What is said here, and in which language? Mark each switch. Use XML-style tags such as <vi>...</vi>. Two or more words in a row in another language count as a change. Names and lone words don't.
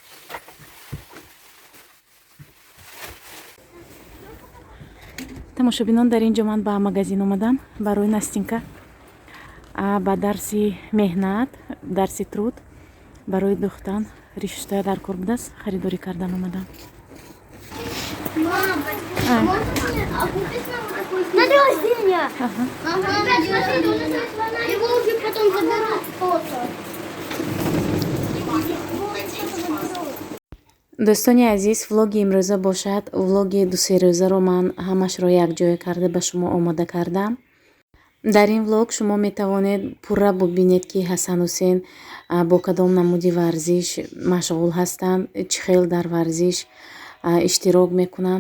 <tg>тамошобинон, дар ин ҷо ман ба магазин омадам барои Настенька ба дарси меҳнат, дарси труд барои духтан ришта дар кор будааст, харидорӣ кардан омадам.</tg> <ru>На день рождения. Его уже потом заберут фото.</ru> <tg>дӯстони азиз, влоги имрӯза бошад. влоги дусерӯзаро ман ҳамашро якҷоя карда ба шумо омода кардам. дар ин влог шумо метавонед пурра бубинед ки Ҳасан Ҳусейн бо кадом намуди варзиш машғул ҳастанд, чӣ хел дар варзиш иштирок мекунанд.</tg>